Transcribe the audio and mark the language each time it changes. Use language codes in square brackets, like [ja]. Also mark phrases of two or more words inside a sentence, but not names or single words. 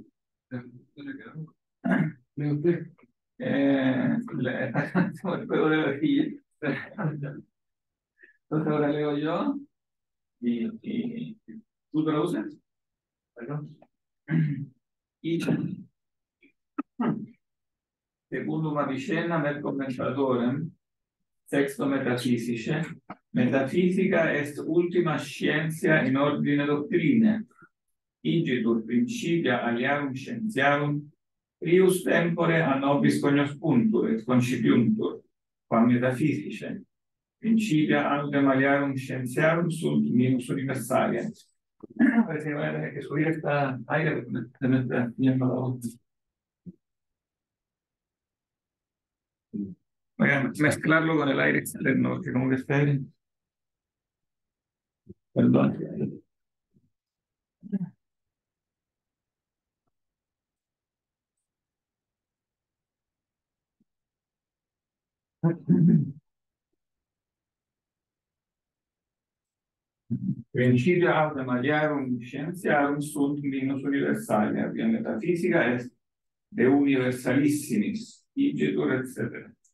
[es] Leo usted. El juego de la silla. Entonces ahora leo yo y tú traduces. Bueno, [la] Y secundum Avicenna et commentatorem, sexto metafisice, metafisica est ultima scientia in ordine doctrine, igitur principia aliarum scientiarum, prius tempore a nobis cognoscuntur et concipiuntur, quam metaphysice, Principia autem aliarum scientiarum sunt minus universalia. [es] Parece que voy a tener que subir esta aire porque se me está yendo la voz. Voy a mezclarlo con el aire externo, porque como que está aire. Perdón. [la] Principia autem aliarum scientiarum sunt minus universalia. [es] La metafísica es [la] de universalissimis, [es] igitur, etc.